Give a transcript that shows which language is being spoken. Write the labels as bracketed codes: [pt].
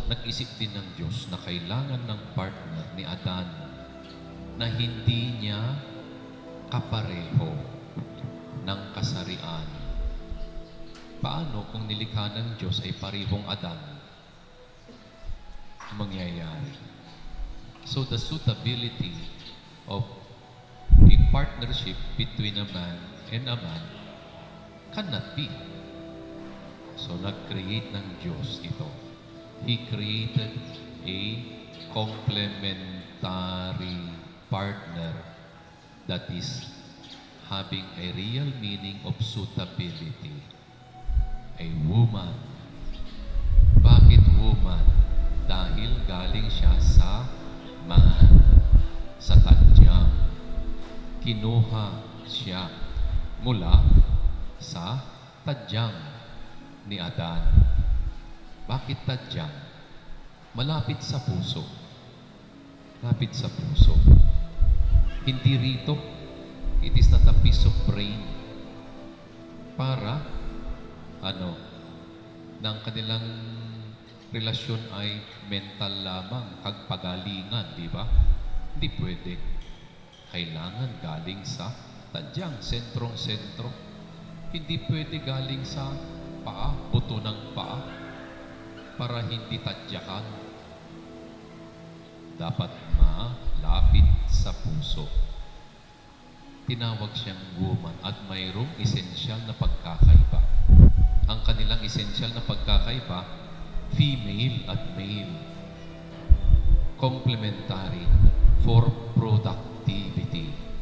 [tl] nag-isip din ng Diyos na kailangan ng partner ni Adan na hindi niya kapareho ng kasarian. Paano kung nilikha ng Diyos ay parehong Adan? Mangyayari. [en] So the suitability of a partnership between a man and a man cannot be. [tl] So nag-create ng Diyos ito. [en] He created a complementary partner that is having a real meaning of suitability. A woman. [tl] Bakit [en] woman? [tl] Dahil galing siya sa man, sa tadyang. Kinuha siya mula sa tadyang ni Adan. Bakit tadyang? Malapit sa puso. Malapit sa puso. Hindi rito. [en] It is not a piece of brain. [tl] Para, ng kanilang relasyon ay mental lamang, kagpagalingan, di ba? Hindi pwede. Kailangan galing sa tadyang, sentrong-sentro. Hindi pwede galing sa paa, buto ng paa, para hindi tadyakan. Dapat malapit sa puso. Tinawag siyang woman at mayroong esensyal na pagkakaiba. Ang kanilang esensyal na pagkakaiba, female at male. [en] Complementary for productivity.